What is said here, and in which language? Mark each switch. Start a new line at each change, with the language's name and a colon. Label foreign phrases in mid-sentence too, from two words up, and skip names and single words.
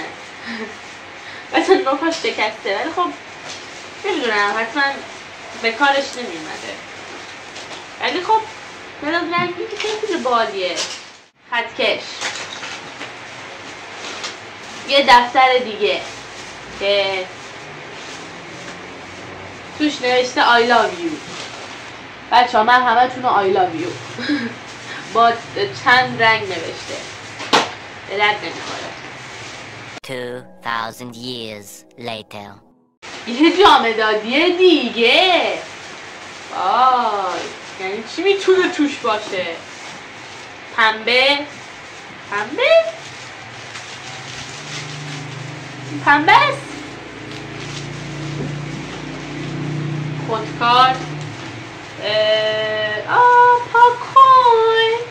Persian: مثلا نوکاش شکسته ولی خب نمیدونم، حتما به کارش نمیمده. ولی خب مداد رنگی که خیلی بالیه. خطکش، یه دفتر دیگه که توش نوشته
English: I love you.
Persian: بچه ها من همه تونو
English: I love you
Persian: با چند رنگ نوشته، به درد نمیخوره.
English: 2000 years later.
Persian: یه جامدادی دیگه. وای یعنی چی میتونه توش باشه؟ پنبه است. خودکار، پاکن.